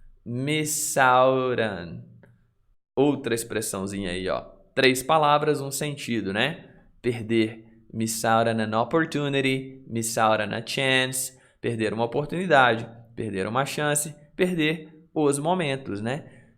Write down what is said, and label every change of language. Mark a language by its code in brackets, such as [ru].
[en] Miss out on. [pt] Outra expressãozinha aí, ó. 3 palavras, um sentido, né? Perder. [en] Miss out on an opportunity. Miss out on a chance. [pt] Perder uma oportunidade. Perder uma chance. Perder os momentos, né?